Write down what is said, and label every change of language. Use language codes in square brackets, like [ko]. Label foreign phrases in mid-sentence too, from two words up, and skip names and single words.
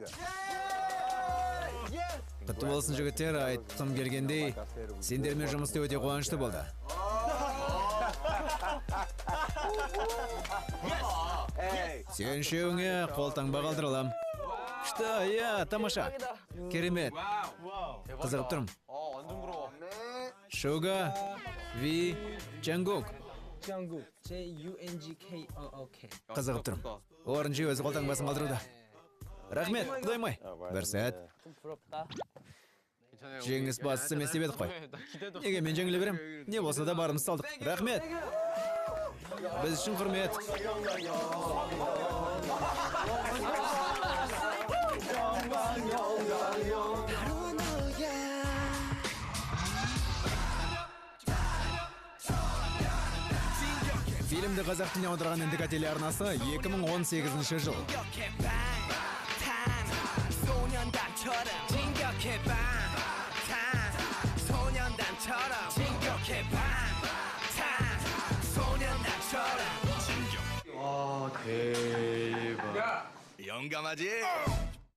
[kk] Құтты болсын жігіттер, айтқым келгендей, сендермен жұмыс істеу өте қуанышты болды. Сен үшеуіңе қолтаңба қалдырылам. Что, я, тамаша. Керемет. Қызығып тұрмын. [ko] 완전 부러워. [kk] Шуга, Ви, Чангук. Jungkook. J-U-N-G-K-O-O-K. Қызығып тұрмын. Орынжи өзі қолтаңбасын қалдыруда. Рахмет, құдаймай. Бір сәт. [ko] 좀 부럽다. [kk] Жеңіс басысы емес деп едік қой. Неге мен жеңіле берем? Не болса да барымыз салдық. Рахмет. Біз үшін құрмет. Фильмді қазақ тіліне аударған індіка телеарнасы 2018 жыл. [ko] 소년단처럼 진격해 방탄 소년단처럼 진격해 방탄 소년단처럼 진격. 와 대박. 영감하지?